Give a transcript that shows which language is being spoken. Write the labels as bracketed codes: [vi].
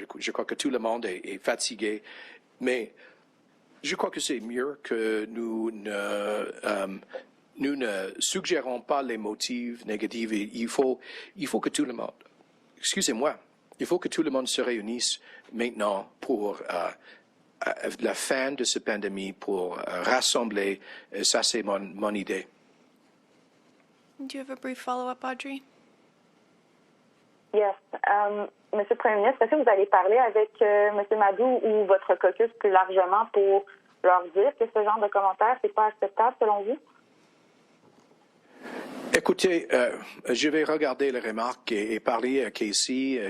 [fr] Je crois que tout le monde est fatigué. Mais je crois que c'est mieux que nous ne suggérons pas les motifs négatifs. Il faut que tout le monde, excusez-moi, il faut que tout le monde se réunisse maintenant pour la fin de cette pandémie, pour rassembler. Ça, c'est mon idée. [en] Do you have a brief follow-up, Audrey? Yes. [fr] Monsieur le Premier ministre, est-ce que vous allez parler avec Monsieur Madou ou votre caucus plus largement pour leur dire que ce genre de commentaires, c'est pas acceptable selon vous? Écoutez, je vais regarder les remarques et parler à Casey.